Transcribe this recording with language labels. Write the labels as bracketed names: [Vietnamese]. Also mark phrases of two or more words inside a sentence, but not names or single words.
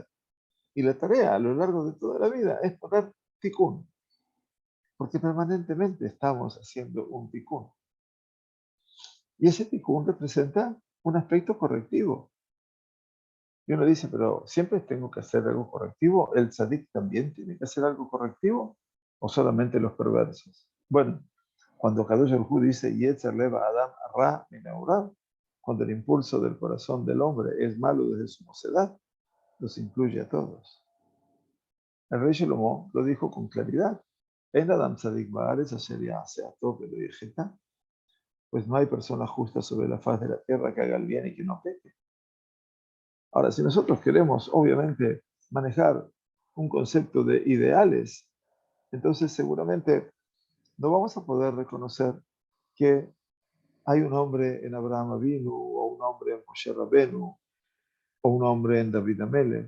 [Spanish] Y la tarea a lo largo de toda la vida es poner Tikkun, porque permanentemente estamos haciendo un Tikkun. Y ese Tikkun representa un aspecto correctivo. Y uno dice, pero ¿siempre tengo que hacer algo correctivo? ¿El tzadik también tiene que hacer algo correctivo? ¿O solamente los perversos? Bueno, cuando [Hebrew] קדוש ברוך הוא [Spanish] dice, [Hebrew] יצר לב אדם רע מנעריו, [Spanish] cuando el impulso del corazón del hombre es malo desde su mocedad, los incluye a todos. El rey Shlomo lo dijo con claridad. [Hebrew] אין אדם צדיק בארץ אשר יעשה הטוב ולא יחטא, [Spanish] pues no hay persona justa sobre la faz de la tierra que haga el bien y que no peque. Ahora, si nosotros queremos, obviamente, manejar un concepto de ideales, entonces seguramente no vamos a poder reconocer que hay un hombre en Abraham Avinu, o un hombre en Moshe Rabenu, o un hombre en David Amelech.